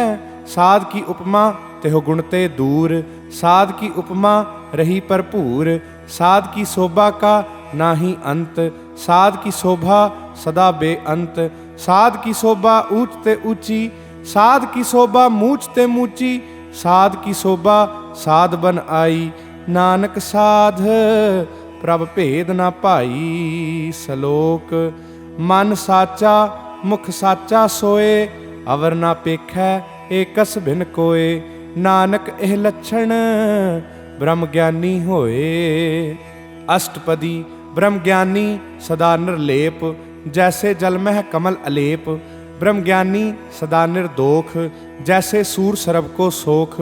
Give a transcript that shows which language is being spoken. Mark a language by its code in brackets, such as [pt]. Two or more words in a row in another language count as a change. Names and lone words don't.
[hi] साध की उपमा तेहो गुण ते दूर, साध की उपमा रही भरपूर। साध की शोभा का नाही अंत, साध की शोभा सदा बेअंत। साध की शोभा ऊंच ते ऊंची, साध की शोभा मूछ ते मूची। साध की शोभा साध बन आई, नानक साध प्रभ भेद ना पाई। सलोक मन साचा मुख साचा सोए, अवर ना पेखै एकस भिन कोय। नानक एह लक्षण ब्रह्म ज्ञानी होए। अष्टपदी ब्रह्म ज्ञानी सदा निर्लेप, जैसे जल मह कमल अलेप। ब्रह्म ज्ञानी सदा निर्दोख, जैसे सूर सरब को सोख।